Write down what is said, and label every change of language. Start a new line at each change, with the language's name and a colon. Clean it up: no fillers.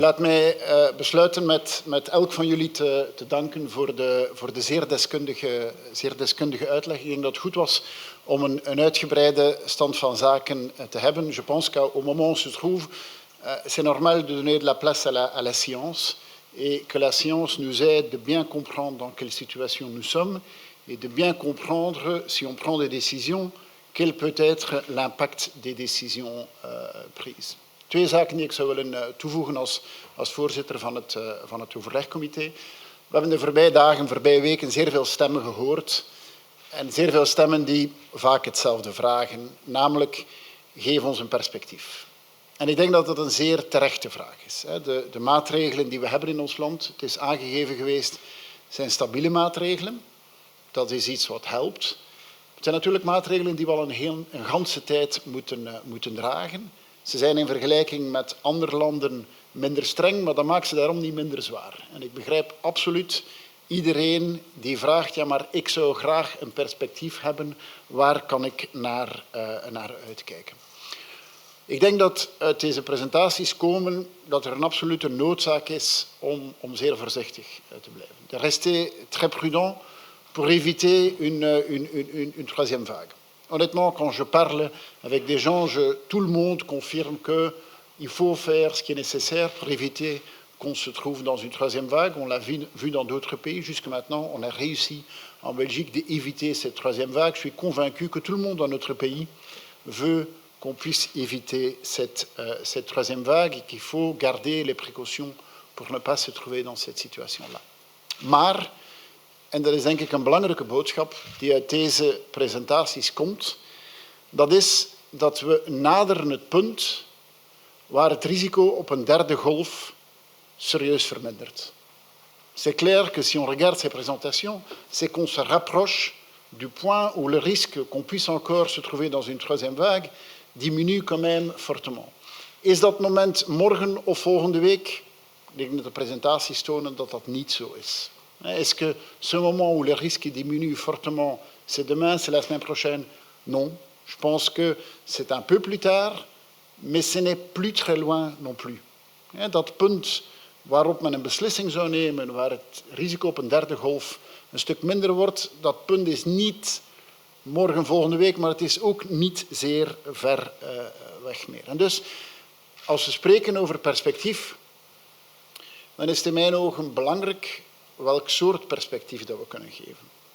Dutch: Laat mij besluiten met elk van jullie te danken voor de zeer deskundige uitleg. Ik denk dat het goed was om een uitgebreide stand van zaken te hebben.
French: Je pense qu'au moment où on se trouve, c'est normal de donner de la place à la science et que la science nous aide de bien comprendre dans quelle situation nous sommes et de bien comprendre, si on prend des décisions, quel peut être l'impact des décisions prises.
Dutch: Twee zaken die ik zou willen toevoegen als voorzitter van het overlegcomité. We hebben de voorbije weken zeer veel stemmen gehoord en zeer veel stemmen die vaak hetzelfde vragen, namelijk geef ons een perspectief. En ik denk dat dat een zeer terechte vraag is. De maatregelen die we hebben in ons land, het is aangegeven geweest, zijn stabiele maatregelen. Dat is iets wat helpt. Het zijn natuurlijk maatregelen die we al een ganse tijd moeten dragen. Ze zijn in vergelijking met andere landen minder streng, maar dat maakt ze daarom niet minder zwaar. En ik begrijp absoluut iedereen die vraagt, ja, maar ik zou graag een perspectief hebben, waar kan ik naar uitkijken? Ik denk dat uit deze presentaties komen dat er een absolute noodzaak is om zeer voorzichtig te blijven.
French: De rester très prudent pour éviter une troisième vague. Honnêtement, quand je parle avec des gens, tout le monde confirme qu'il faut faire ce qui est nécessaire pour éviter qu'on se trouve dans une troisième vague. On l'a vu dans d'autres pays. Jusque maintenant, on a réussi en Belgique d'éviter cette troisième vague. Je suis convaincu que tout le monde dans notre pays veut qu'on puisse éviter cette troisième vague et qu'il faut garder les précautions pour ne pas se trouver dans cette situation-là.
Dutch: Maar, en dat is denk ik een belangrijke boodschap die uit deze presentaties komt, dat is dat we naderen het punt waar het risico op een derde golf serieus vermindert.
French: C'est clair que si on regarde ces présentations, c'est qu'on se rapproche du point où le risque qu'on puisse encore se trouver dans une troisième vague diminue quand même fortement.
Dutch: Is dat moment morgen of volgende week? Ik denk dat de presentaties tonen dat dat niet zo is.
French: Est-ce que ce moment où le risque diminue fortement, c'est demain, c'est la semaine prochaine? Non. Je pense que c'est un peu plus tard, mais ce n'est plus très loin non plus.
Dutch: Dat punt waarop men een beslissing zou nemen, waar het risico op een derde golf een stuk minder wordt, dat punt is niet morgen, volgende week, maar het is ook niet zeer ver weg meer. En dus, als we spreken over perspectief, dan is het in mijn ogen belangrijk welk soort perspectief dat we kunnen geven.